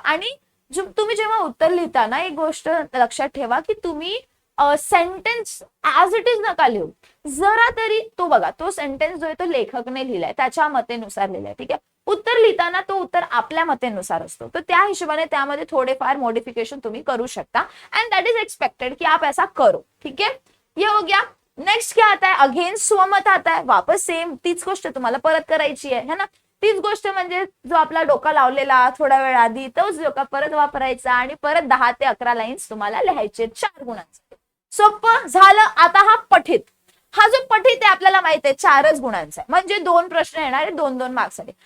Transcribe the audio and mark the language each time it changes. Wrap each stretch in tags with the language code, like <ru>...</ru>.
<mr>आणि तुम्ही जेव्हा उत्तर लिहिता ना, एक गोष्ट लक्षात ठेवा की तुम्ही सेंटेन्स ऍज इट इज नका लिहू. जरा तरी तो बघा, तो सेंटेन्स जो आहे तो लेखकने लिहिलाय, त्याच्या मतेनुसार लिहिलाय, ठीक आहे. उत्तर लिहिताना तो उत्तर आपल्या मतेनुसार असतो, तर त्या हिशोबाने त्यामध्ये थोडेफार मॉडिफिकेशन तुम्ही करू शकता.</mr> <en>and that is expected</en> <hi>कि आप ऐसा करो, ठीक है. ये हो गया. नेक्स्ट क्या आता है, अगेन स्वमत आता है.</hi> <mr>वापस सेम तीच गोष्ट तुम्हाला परत करायची है ना. तीच गोष्ट म्हणजे जो आपला डोका लावलेला थोडा वेळ आधी, तोच डोका परत वापरायचा आणि परत 10 ते 11 लाईन्स तुम्हाला लिहायचे 4 गुणांचे. सोपं झालं. आता हा पठित, हा जो पठित आहे आपल्याला माहिती आहे 4च गुणांचा आहे, म्हणजे 2 प्रश्न येणार आहे, 2-2 मार्क्ससाठी.</mr>